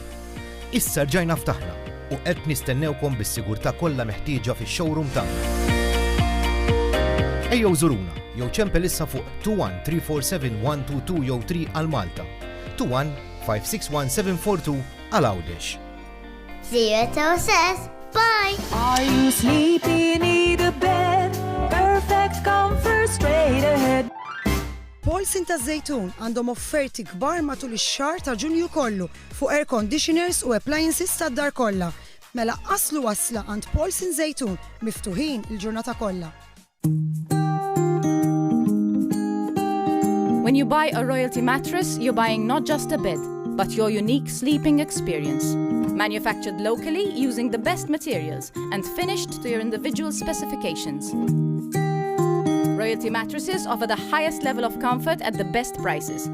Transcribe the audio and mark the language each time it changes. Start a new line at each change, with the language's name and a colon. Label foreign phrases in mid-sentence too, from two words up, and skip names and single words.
Maltese: Issa rġajna ftaħna u qed nistennewkom bis-sigurtà kollha meħtieġa fix-showroom tagħna. Ejjew żuruna jew ċempel issa fuq 21-347-122 jew 3 għal Malta, 21-561-742 għal Għawdex.
English: See you at OSS. Bye! Are you sleepy? Need a bed? Perfect comfort straight ahead.
Maltese: Paulson ta' Zejtun għandhom offerti kbar matul ix-xahar ta' Ġunju kollu fuq
English: air conditioners
Maltese: u appliances tad-dar kollha. Mela qaslu wasla għand Paulson Zejtun miftuħin il-ġurnata kollha.
English: When you buy a Royalty mattress, you're buying not just a bed, but your unique sleeping experience. Manufactured locally using the best materials and finished to your individual specifications. Royalty mattresses offer the highest level of comfort at the best prices.